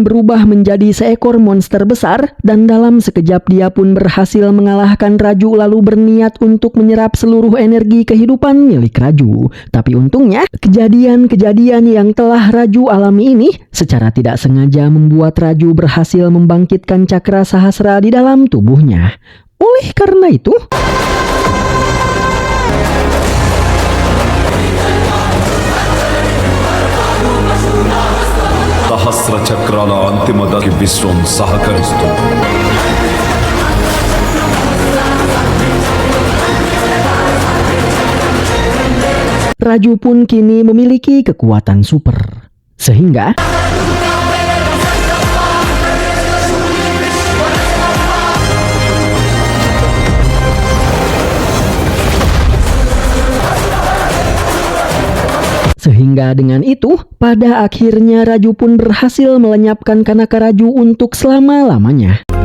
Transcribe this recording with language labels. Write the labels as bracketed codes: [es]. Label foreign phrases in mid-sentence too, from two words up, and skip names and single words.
[id] berubah menjadi seekor monster besar dan dalam sekejap dia pun berhasil mengalahkan Raju lalu berniat untuk menyerap seluruh energi kehidupan milik Raju. Tapi untungnya, kejadian-kejadian yang telah Raju alami ini secara tidak sengaja membuat Raju berhasil membangkitkan cakra sahasra di dalam tubuhnya. Oleh karena itu, [te] సహస్ర చక్రాల అంతిమ దశకి విశ్వం సహకరిస్తుంది. [id] Raju pun kini memiliki kekuatan super. Sehingga dengan itu, pada akhirnya Raju pun berhasil melenyapkan Kanaka Raju untuk selama-lamanya.